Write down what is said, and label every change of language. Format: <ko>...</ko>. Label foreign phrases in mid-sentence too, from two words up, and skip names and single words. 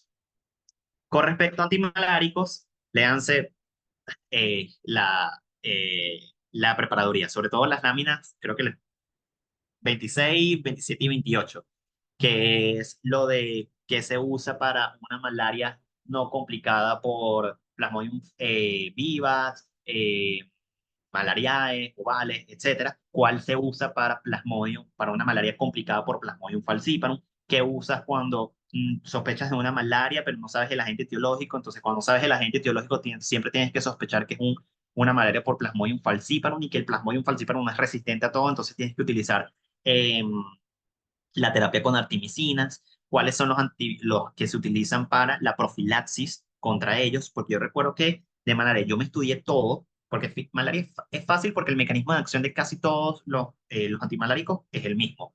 <es>Con respecto a antimaláricos, léanse la preparaduría, sobre todo las láminas, creo que 26, 27 y 28, que es lo de que se usa para una malaria no complicada por Plasmodium vivax, malariae, ovales, etcétera. ¿Cuál se usa para Plasmodium, para una malaria complicada por Plasmodium falciparum? ¿Qué usas cuando sospechas de una malaria, pero no sabes el agente etiológico? Entonces, cuando sabes el agente etiológico, siempre tienes que sospechar que es una malaria por Plasmodium falciparum y que el Plasmodium falciparum no es resistente a todo, entonces tienes que utilizar em, la terapia con artimicinas, cuáles son los que se utilizan para la profilaxis contra ellos, porque yo recuerdo que de malaria yo me estudié todo, porque malaria es fácil porque el mecanismo de acción de casi todos los antimaláricos es el mismo.</es>